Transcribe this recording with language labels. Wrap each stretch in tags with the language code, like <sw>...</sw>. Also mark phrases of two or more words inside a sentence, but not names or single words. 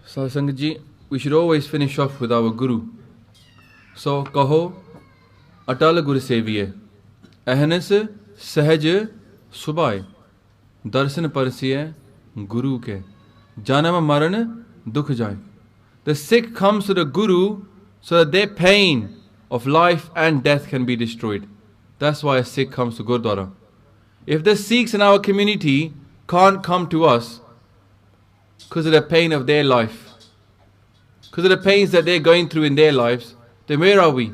<en>Sangat ji, we should always finish off with our Guru. So,</en> <pa>ਕਹੋ, ਅਟਲ ਗੁਰੂ ਸੇਵੀਐ, ਅਹਿਨਸ ਸਹਜ ਸੁਭਾਇ, ਦਰਸਨ ਪਰਸੀਐ ਗੁਰੂ ਕੇ, ਜਨਮ ਮਰਨ ਦੁਖ ਜਾਇ.</pa> <en>The Sikh comes to the Guru so that their pain of life and death can be destroyed. That's why a Sikh comes to Gurdwara. If the Sikhs in our community can't come to us because of the pain of their life, because of the pains that they're going through in their lives, then where are we?</en>